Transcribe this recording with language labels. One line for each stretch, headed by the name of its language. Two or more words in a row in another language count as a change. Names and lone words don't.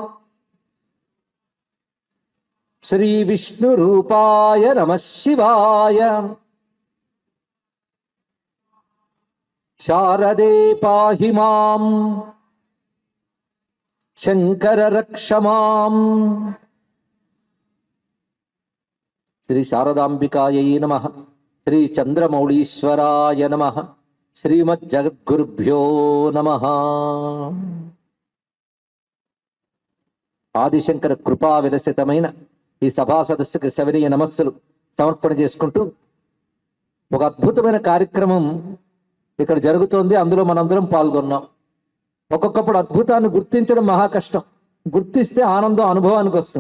Sanskrit: श्री विष्णुरूपाय नमः शिवाय शारदे पाहि मां शंकर रक्ष मां श्री शारदांबिकायै नमः श्री चंद्रमौळीश्वराय नमः श्रीमज्जगद्गुरुभ्यो नमः
Telugu: ఆదిశంకర కృపా విరసితమైన ఈ సభా సదస్సుకి సవినీయ నమస్సులు సమర్పణ చేసుకుంటూ ఒక అద్భుతమైన కార్యక్రమం ఇక్కడ జరుగుతోంది. అందులో మనందరం పాల్గొన్నాం. ఒక్కొక్కప్పుడు అద్భుతాన్ని గుర్తించడం మహా కష్టం, గుర్తిస్తే ఆనందం అనుభవానికి వస్తుంది.